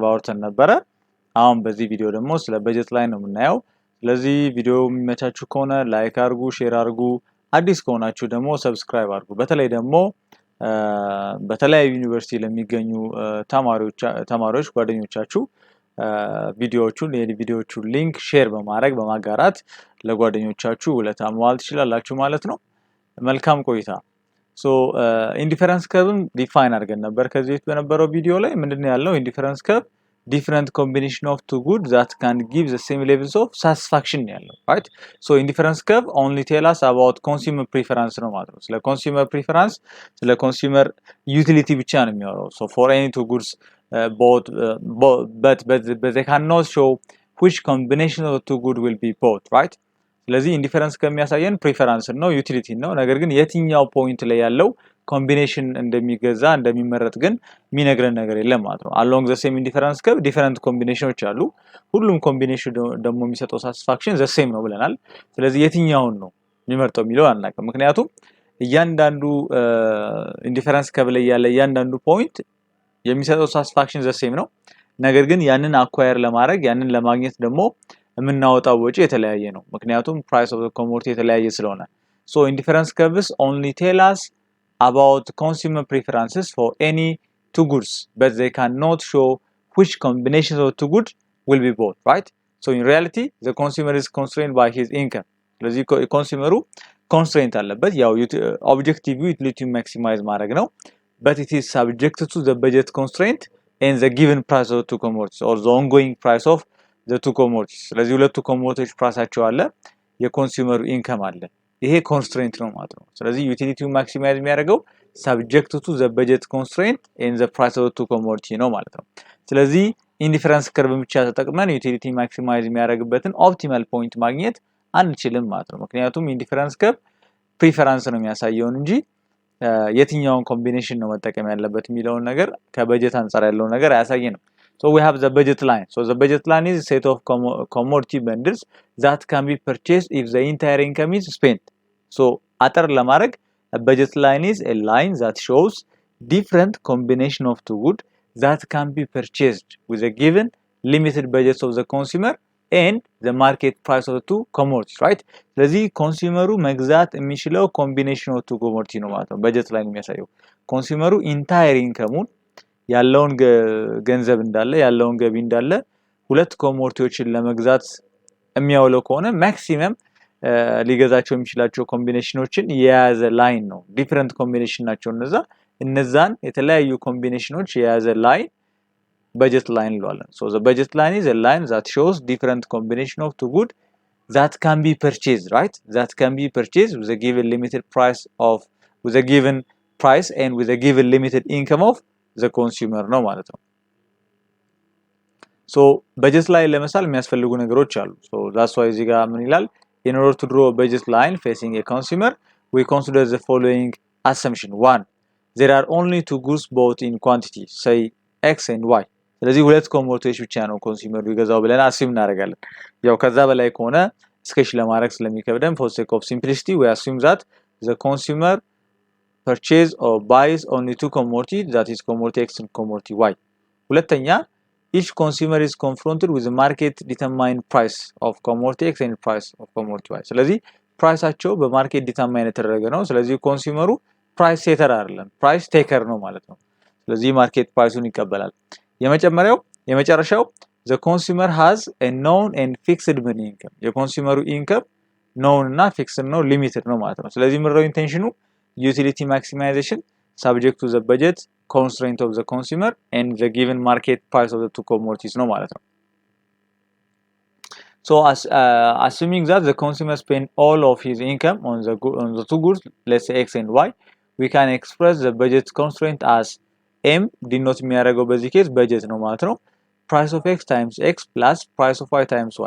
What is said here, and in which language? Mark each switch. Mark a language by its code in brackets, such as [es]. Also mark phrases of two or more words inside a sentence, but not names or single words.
[am] አውርተን ነበረ። አሁን በዚህ ቪዲዮ ደግሞ ስለ በጀት ላይን ነው የምናየው። ስለዚህ ቪዲዮ የሚመቻችሁ ከሆነ ላይክ አድርጉ፣ ሼር አድርጉ፣ አዲስ ከሆናችሁ ደግሞ ሰብስክራይብ አድርጉ። በተለይ ደግሞ በተለያዩ ዩኒቨርሲቲ ለሚገኙ ተማሪዎች ጓደኞቻችሁ ቪዲዮዎቹን የቪዲዮዎቹን [en] link share [am] በማድረግ በማጋራት ለጓደኞቻችሁ ውለታ መዋል ትችላላችሁ ማለት ነው። መልካም ቆይታ። [en] so indifference curve define [am] አድርገን ነበር ከዚህ በፊት በነበረው ቪዲዮ ላይ። ምንድነው ያለው? [en] indifference curve different combination of two goods that can give the same levels of satisfaction ያለው right. So indifference curve only tell us about consumer preference [am] ነው ማለት ነው። [en] ስለ consumer preference ስለ consumer utility [am] ብቻ ነው የሚያወራው። [en] So for any two goods but they cannot show which combination of the two goods will be bought right. [am] ስለዚህ ኢንዲፈረንስ ከሚያሳየን ፕሪፈራንስ ነው ዩቲሊቲ ነው። ነገር ግን የትኛው ፖይንት ላይ ያለው ኮምቢኔሽን እንደሚገዛ እንደሚመረጥ ግን የሚነግረን ነገር የለም ማለት ነው። [en] along the same indifference curve different combinations [am] አሉ። ሁሉም ኮምቢኔሽን ደግሞ የሚሰጠው [en] satisfaction the same [am] ነው ብለናል። ስለዚህ የትኛውን ነው የሚመርጠው የሚለው አናውቅም። ምክንያቱም እያንዳንዱ [en] indifference curve [am] ላይ ያለ እያንዳንዱ [en] ፖይንት የሚሰጠው ሳቲስፋክሽን the same [am] ነው። ነገር ግን ያንን [en] አኳየር [am] ለማድረግ ያንን ለማግኘት ደግሞ የምናወጣው ወጪ የተለያየ ነው። ምክንያቱም [en] price of the commodity [am] የተለያየ ስለሆነ። [en] So indifference curves only tell us about consumer preferences for any two goods, but they cannot show which combinations of two goods will be bought, right? So in reality, the consumer is constrained by his income. ስለዚህ consumer constraint [am] አለበት። ያው [en] objective utility maximize [am] ማድረግ ነው። [en] but it is subject to the budget constraint and the given price of two commodities or the ongoing price of the two commodities. [am] ስለዚህ ሁለቱ [en] commodities price [am] አለ፣ [en] consumer income [am] አለ። ይሄ ኮንስትሬንት ነው ማለት ነው። ስለዚህ [en] utility maximize [am] የሚያደርገው [en] subject to the budget constraint and the price of the two commodity [am] ነው ማለት ነው። ስለዚህ [en] indifference curve [am] ብቻ ተጠቅመን [en] utility maximize [am] የሚያደርግበትን [en] optimal point [am] ማግኘት አንችልም ማለት ነው። ምክንያቱም [en] indifference curve preference [am] ነው የሚያሳየው እንጂ የትኛውን ኮምቢኔሽን ነው መጠቀም ያለበት የሚለውን ነገር ከበጀት አንፃር ያለውን ነገር አያሳየንም። [en] So we have the budget line. So the budget line is a set of commodity bundles that can be purchased if the entire income is spent. So [am] አጠር ለማድረግ [en] a budget line is a line that shows different combination of two goods that can be purchased with a given limited budget of the consumer and the market price of the two commodities, right? [am] ስለዚህ ኮንሱመሩ መግዛት የሚችለው [en] combination of two commodity [am] ነው ማለት ነው። በጀት ላይን የሚያሳየው [en] consumer entire [am] ኢንከሙን ያለውን ገንዘብ እንዳለ ያለውን ገቢ እንዳለ ሁለት ኮሞዲቲዎችን ለመግዛት የሚያውለው ከሆነ ማክሲመም ሊገዛቸው የሚችላቸው ኮምቢኔሽኖችን የያዘ ላይን ነው። [en] different combination [am] ናቸው እነዛን የተለያዩ ኮምቢኔሽኖች የያዘ ላይን [en] budget line [am] እንለዋለን። [en] So the budget line is a line that shows different combination of two goods that can be purchased, right? That can be purchased with a given limited price with a given price and with a given limited income of the consumer [am] ነው ማለት ነው። [en] So budget line [am] ለምሳሌ የሚያስፈልጉ ነገሮች አሉ። [en] So that's why [am] እዚህ ጋር ምን ይላል? [en] In order to draw a budget line facing a consumer, we consider the following assumption. 1. There are only two goods bought in quantity, say X and Y. [am] ስለዚህ ሁለት [en] ኮሞዲቲዎች [am] ብቻ ነው [en] ኮንሱመሩ [am] ይገዛው ብለን [en] አስዩም [am] እናደርጋለን። ያው ከዛ በላይ ከሆነ [en] ስኬች [am] ለማድረግ ስለሚከብደን [en] for sake of simplicity we assume that the consumer purchase or buys only two commodities, that is commodity X and commodity Y. ሁለተኛ each consumer is confronted with the market determined price of commodity X and price of commodity Y. [am] ስለዚህ ፕራይሳቸው [en] market determine [am] የተደረገ ነው። ስለዚህ [en] consumer price setter [am] አይደለም፣ [en] price taker [am] ነው ማለት ነው። ስለዚህ [en] market price [am] ይቀበላል። የመጨረሻው [en] the consumer has a known and fixed money income. consumer income known [am] እና fixed ነው፣ ሊሚትድ ነው ማለት ነው። ስለዚህ ምንድነው ኢንቴንሽኑ? [en] utility maximization subject to the budget constraint of the consumer and the given market price of the two commodities [am] ነው ማለት ነው። [en] So assuming that the consumer spend all of his income on the two goods, let's say X and Y, we can express the budget constraint as M denote [am] የሚያደርገው በዚህ ኬስ በጀት ነው ማለት ነው። [en] price of X times X plus price of Y times Y.